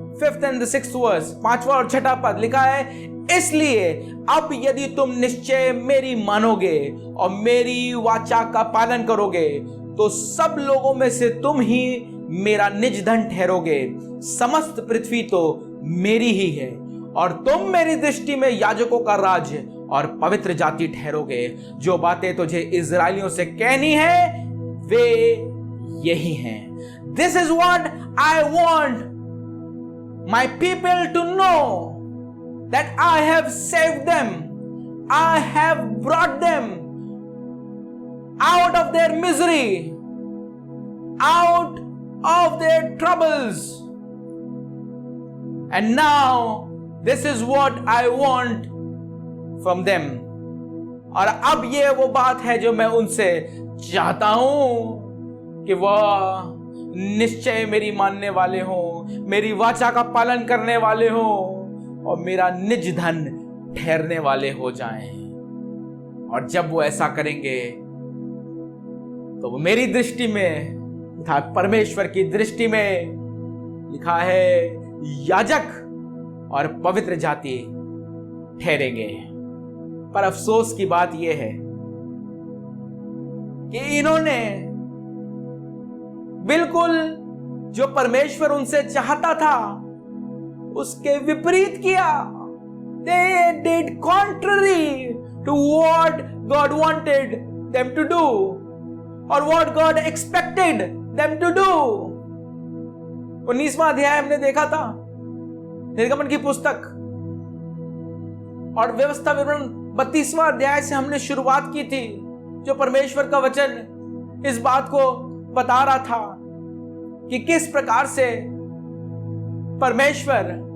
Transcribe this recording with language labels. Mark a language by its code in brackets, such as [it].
[en] 5th and the 6th verse, [hi] 5वां और 6ठा पद लिखा है, इसलिए अब यदि तुम निश्चय मेरी मानोगे और मेरी वाचा का पालन करोगे तो सब लोगों में से तुम ही मेरा निज धन ठहरोगे। समस्त पृथ्वी तो मेरी ही है और तुम मेरी दृष्टि में याजकों का राज्य और पवित्र जाति ठहरोगे। जो बातें तुझे इजरायलियों से कहनी है वे यही हैं। [en] This is what I want my people to know, that I have saved them, I have brought them out of their misery, out of their troubles, and now this is what I want from them. [hi] और अब ये वो बात है जो मैं उनसे चाहता हूं कि वह निश्चय मेरी मानने वाले हो, मेरी वाचा का पालन करने वाले हो और मेरा निज धन ठहरने वाले हो जाएं। और जब वो ऐसा करेंगे तो वो मेरी दृष्टि में, परमेश्वर की दृष्टि में लिखा है, याजक और पवित्र जाति ठहरेंगे। पर अफसोस की बात यह है कि इन्होंने बिल्कुल जो परमेश्वर उनसे चाहता था उसके विपरीत किया। [en] They did contrary to what God wanted them to do or what God expected them to do। [hi] 19वां अध्याय हमने देखा था, निर्गमन की पुस्तक, और व्यवस्था विवरण 32वां अध्याय से हमने शुरुआत की थी, जो परमेश्वर का वचन इस बात को बता रहा था कि किस प्रकार से परमेश्वर,